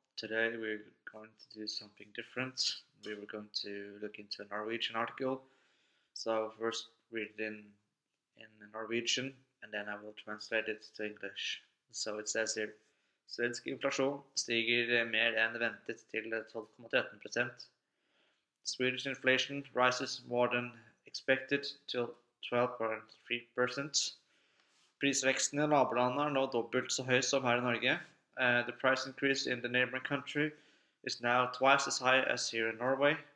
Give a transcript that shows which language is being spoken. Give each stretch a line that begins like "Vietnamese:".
English: Today we're going to do something different. We were going to look into a Norwegian article. So first read it in Norwegian and then I will translate it to English. So it says here
Norwegian: Svensk inflasjon stiger mer enn ventet til 12,13%.
English: Swedish inflation rises more than expected to 12.3%.
Norwegian: Prisveksten i nabolandene er nå dobbelt så høy som her i Norge.
English: The price increase in the neighboring country is now twice as high as here in Norway.